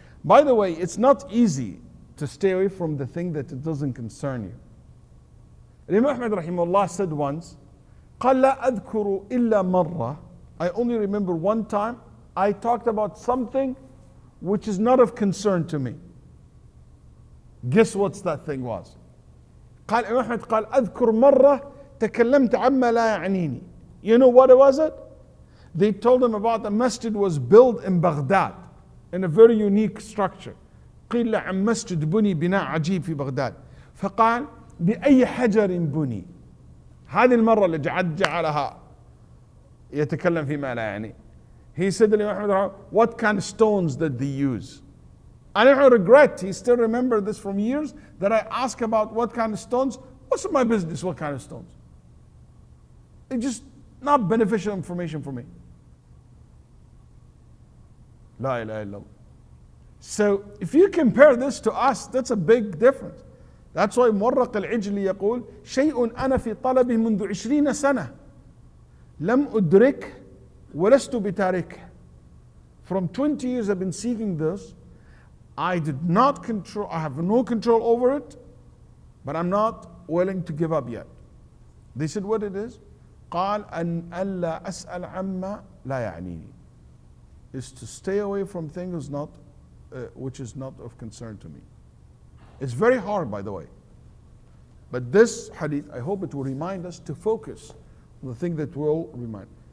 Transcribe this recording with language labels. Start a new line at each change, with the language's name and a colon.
English: By the way, it's not easy to stay away from the thing that it doesn't concern you. Imam Ahmad rahimahullah said once,
Arabic: قال لا أذكر إلا مرة.
English: I only remember one time I talked about something which is not of concern to me. Guess what that thing was?
Arabic: قال Imam Ahmad قال أذكر مرة تكلمت عما لا يعنيني.
English: You know what was it? They told him about the masjid was built in Baghdad in a very unique structure.
Arabic: قيل عن مسجد بني بناء عجيب في بغداد. فقال بأي حجر بني. هذه المرة اللي جعلها يتكلم فيما لا يعني.
English: He said to Imam, what kind of stones did they use? And I don't regret, he still remember this from years, that I ask about what kind of stones. What's my business what kind of stones? It's just not beneficial information for me.
Arabic: La ilaha illallah.
English: So if you compare this to us, that's a big difference. That's why
Arabic: مورق العجل يقول شيء أنا في طلبه منذ 20 سنة لم أدرك ولست بتاركه.
English: From 20 years I've been seeking this. I did not control, I have no control over it, but I'm not willing to give up yet. They said what it is?
Arabic: قال أن ألا أسأل عما لا يعنيني.
English: Is to stay away from things which is not of concern to me. It's very hard, by the way. But this hadith, I hope it will remind us to focus on the thing that will remind.